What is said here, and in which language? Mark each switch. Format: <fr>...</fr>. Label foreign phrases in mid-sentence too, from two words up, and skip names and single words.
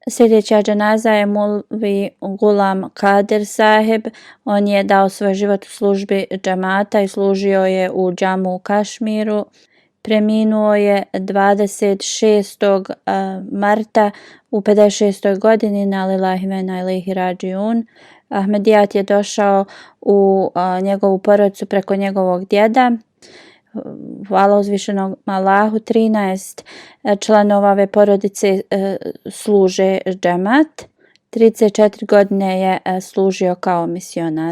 <bs>Sljedeća dženaza je Mulvi Gulam Kadir Saheb. On je dao svoj život u službi džamata i služio je u džamu u Kašmiru. Preminuo je 26. marta u 56. godini, na</bs> <ar>لله وإنا إليه راجعون.</ar> <bs>Ahmedijat je došao u njegovu porodicu preko njegovog djeda. Hvala uzvišenom Allahu, 13 članova ove porodice služe džemat. 34 godine je služio kao misionar.</bs>